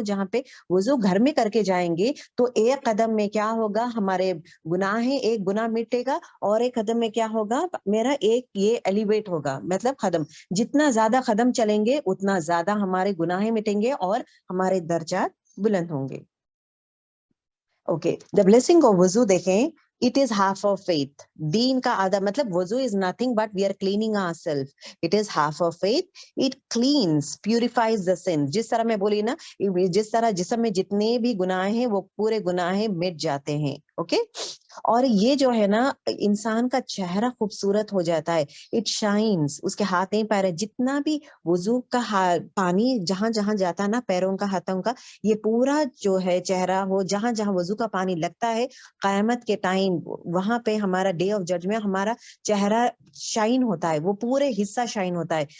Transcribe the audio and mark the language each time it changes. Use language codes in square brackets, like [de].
[ur] جہاں پہ وضو گھر میں کر کے جائیں گے تو ایک قدم میں کیا ہوگا, ہمارے گناہ ہیں, ایک گناہ مٹے گا, اور ایک قدم میں کیا ہوگا, میرا ایک یہ ایلیویٹ ہوگا, مطلب قدم جتنا زیادہ قدم چلیں گے اتنا زیادہ ہمارے گناہ مٹیں گے اور ہمارے درجات بلند ہوں گے. [en] Okay, the blessing of وضو دیکھیں, it is half of faith. [ur] دین کا آدھا, مطلب وضو [en] is nothing but we are cleaning ourselves. It is half of faith. It cleans, purifies the sin. [ur] جس طرح میں بولی نا, جس طرح جسم میں جتنے بھی گناہ ہیں وہ پورے گناہ مٹ جاتے ہیں. اوکے, اور یہ جو ہے نا انسان کا چہرہ خوبصورت ہو جاتا ہے. [en] it shines, [ur] اس کے ہاتھیں پیر, جتنا بھی وضو کا پانی جہاں جہاں جاتا ہے نا, پیروں کا ہاتھوں کا, یہ پورا جو ہے چہرہ ہو, جہاں جہاں وضو کا پانی لگتا ہے قیامت کے ٹائم, وہاں پہ ہمارا [en] day of judgment [ur] ہمارا چہرہ شائن ہوتا ہے, وہ پورے حصہ شائن ہوتا ہے.